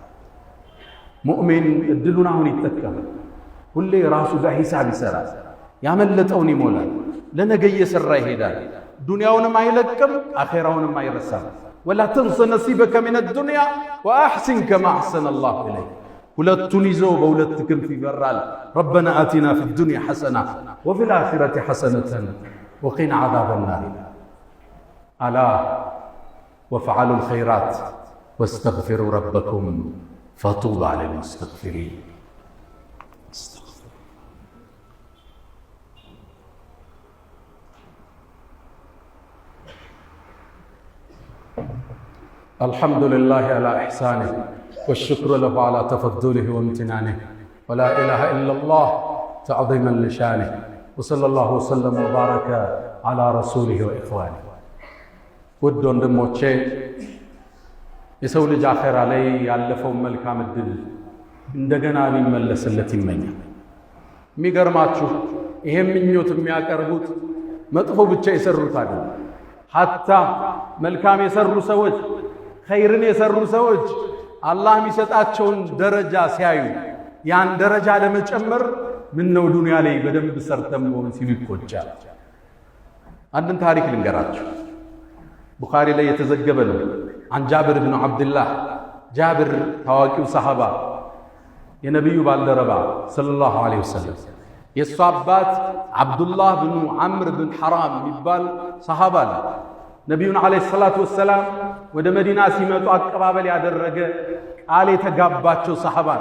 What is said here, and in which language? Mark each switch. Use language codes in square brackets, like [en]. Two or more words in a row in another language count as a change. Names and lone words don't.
[am] ሙእሚን እድሉን አሁን ይጠቀማል። ሁሌ ራሱ ጋር ሂሳብ ይሰራል፣ ያመለጠውን ይሞላል፣ ለነገ እየሰራ ይሄዳል። ዱንያውንም አይለቅም፣ አኼራውንም አይረሳም። [ar] ولا تنس نصيبك من الدنيا وأحسن كما أحسن الله إليك። [am] ሁለቱን ይዞ በሁለት ክንፍ ይበራል። [ar] ربنا آتنا في الدنيا حسنة وفي الآخرة حسنة وقنا عذاب النار። ألا وافعلوا الخير واستغفروا ربكم فتوبوا للمستغفرين። الحمد لله على إحسانه والشكر له على تفضله وامتنانه ولا إله إلا الله تعظيما لشانه وصلى الله وسلم وبارك على رسوله وإخوانه. [am] ود ወንድሞቼ የሰው ልጅ አኼራ ላይ ያለፈው መልካም እድል እንደገና ሊመለስለት ይመኛል። የሚገርማችሁ ይሄ ምኞት የሚያቀርቡት መጥፎ ብቻ የሰሩት አይደለም። ሐታ መልካም የሰሩ ሰዎች፣ ኸይርን የሰሩ ሰዎች አላህ የሚሰጣቸውን ደረጃ ሲያዩ ያን ደረጃ ለመጨመር ምን ነው ዱንያ ላይ በደንብ ሰርተም ሆን ሲሉ ይቆጫል። አንድን ታሪክ ልንገራችሁ። ቡኻሪ ላይ የተዘገበ ነው። [ar] عن جابر بن عبد الله، [am] ጃብር ታዋቂው ሰሃባ የነብዩ ባልደረባ [ar] صلى الله عليه وسلم [am] የሱ አባት አብዱላህ ብኑ ዐምር ብን ሐራም የሚባል ሰሃባ ነው። ነቢዩን [ar] عليه الصلاة والسلام [am] ወደ መዲና ሲመጡ አቀባበል ያደረገ ቃል የተጋባቸው ሰሃባ ነው።